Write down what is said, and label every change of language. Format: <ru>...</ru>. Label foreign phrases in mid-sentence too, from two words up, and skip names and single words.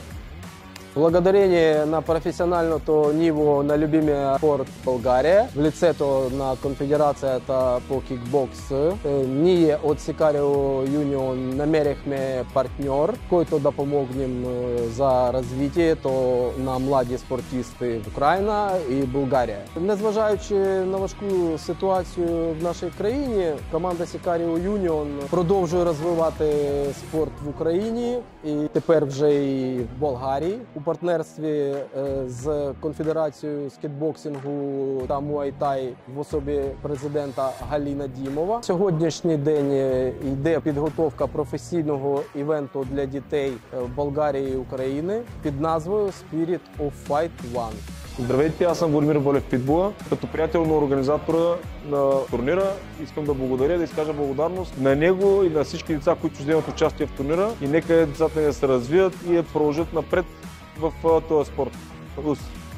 <bg>Благодарение на професионалното ниво на любимия спорт в България, в лицето на Конфедерацията по кикбокс, ние от Sicario Union намерихме партньор, който да помогнем за развитието на млади спортисти в</bg> <uk>Україна і</uk> <bg>България.</bg> <uk>Незважаючи на важку ситуацію в нашій країні, команда Sicario Union продовжує розвивати спорт в Україні і тепер вже і в Болгарії. У партнерстві з Конфедерацією скейтбоксингу та муай-тай в особі президента Галіна Дімова. Сьогоднішній день йде підготовка професійного івенту для дітей в Болгарії і України під назвою Spirit of Fight One.</uk> <bg>Здравейте, аз съм Владимир Валев Питбула. Като приятел на организатора на турнира искам да благодаря, да изкажа благодарност на него и на всички деца, които ще вземат участие в турнира и нека децата да се развият и да продължат напред в този спорт.</bg>